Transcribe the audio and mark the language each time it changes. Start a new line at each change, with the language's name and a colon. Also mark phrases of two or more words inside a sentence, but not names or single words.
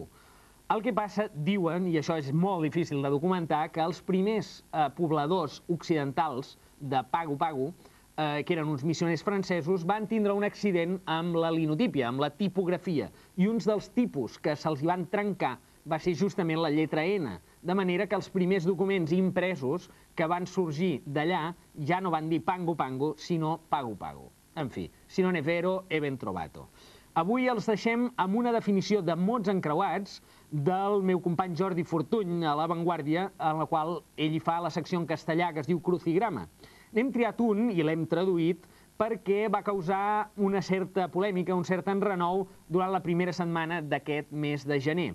Catalan: El que passa, diuen, i això és molt difícil de documentar, que els primers pobladors occidentals de Pago Pago, que eren uns missioners francesos, van tindre un accident amb la linotípia, amb la tipografia, i uns dels tipus que se'ls van trencar va ser justament la lletra N, de manera que els primers documents impresos que van sorgir d'allà ja no van dir Pango Pango, sinó Pago Pago. En fi,
Italian: si non è vero, è ben trovato.
Catalan: Avui els deixem amb una definició de mots encreuats del meu company Jordi Fortuny a La Vanguardia, en la qual ell hi fa la secció en castellà que es diu crucigrama. N'hem triat un i l'hem traduït perquè va causar una certa polèmica, un cert enrenou durant la primera setmana d'aquest mes de gener.